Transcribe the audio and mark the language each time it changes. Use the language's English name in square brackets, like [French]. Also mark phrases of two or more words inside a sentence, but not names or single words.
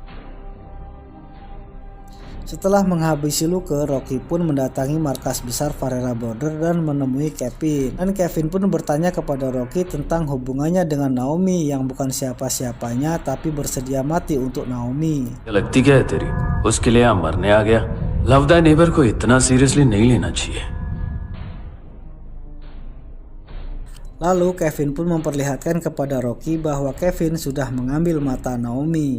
[Indonesian] Setelah menghabisi Luke, Rocky pun mendatangi markas besar Ferreira Brother dan menemui Kevin. Dan Kevin pun bertanya kepada Rocky tentang hubungannya dengan Naomi yang bukan siapa-siapanya tapi bersedia mati untuk Naomi. [Hindi] लगती क्या है तेरी? उसके लिए यहाँ मरने आ गया. [English] love the neighbour [Hindi] को इतना सीरियसली नहीं लेना चाहिए. [Indonesian] Lalu Kevin pun memperlihatkan kepada Rocky bahwa Kevin sudah mengambil mata Naomi.